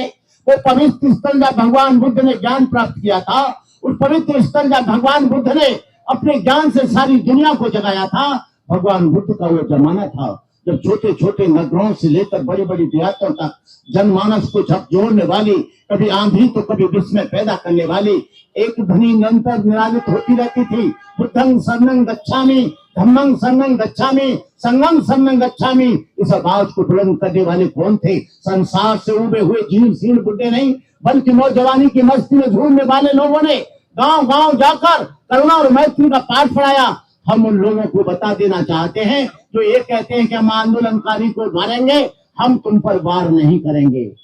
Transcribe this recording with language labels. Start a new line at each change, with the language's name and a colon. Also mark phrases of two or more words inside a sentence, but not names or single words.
Hindi: वो पवित्र स्थल जब भगवान बुद्ध ने ज्ञान प्राप्त किया था, उस पवित्र स्थल जब भगवान बुद्ध ने अपने ज्ञान से सारी दुनिया को जगाया था, भगवान बुद्ध का वो जमाना था जब छोटे छोटे नगरों से लेकर बड़ी बड़ी देहातों तक जनमानस को झकझोरने वाली, कभी आंधी तो कभी विस्मय पैदा करने वाली एक ध्वनि निरंतर निरालित होती रहती थी।
Pali: बुद्धं शरणं गच्छामि, धम्मं शरणं गच्छामि, संघं शरणं गच्छामि।
Hindi: इस आवाज को बुलंद करने वाले कौन थे? संसार से उबे हुए जीवशील बुड्ढे नहीं, बल्कि नौजवानी की मस्ती में झूमने वाले लोगों ने गांव गांव जाकर करुणा और मैत्री का पाठ पढ़ाया। हम उन लोगों को बता देना चाहते हैं जो ये कहते हैं कि हम आंदोलनकारी को मारेंगे, हम तुम पर वार नहीं करेंगे।